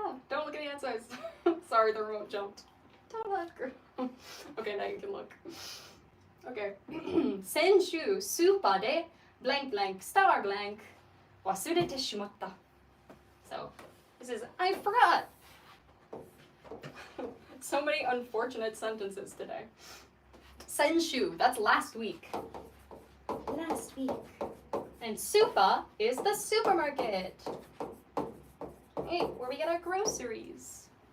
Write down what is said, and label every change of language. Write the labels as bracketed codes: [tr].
[en] Don't look at the answers. Sorry, the remote jumped. Don't look. Okay, now you can look. Okay. [ja] 先週スーパーで blank blank star blank 忘れてしまった. [en] So this is I forgot. So many unfortunate sentences today. 先週, that's last week. Last week. And supa is the supermarket. Hey, where we get our groceries.